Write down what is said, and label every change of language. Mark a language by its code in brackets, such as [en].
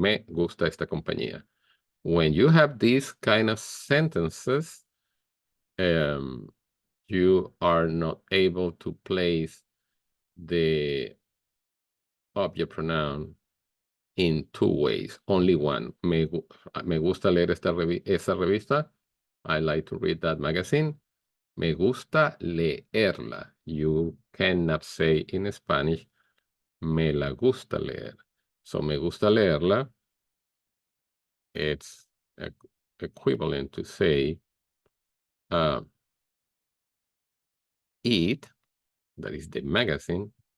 [es] Me gusta esta compañía. [en] When you have these kind of sentences, you are not able to place the object pronoun in two ways. Only one. [es] Me gusta leer esa revista. [en] I like to read that magazine. [es] Me gusta leerla. [en] You cannot say in Spanish, [es] me la gusta leer. [en] So [es] me gusta leerla, [en] it's equivalent to say it, that is the magazine,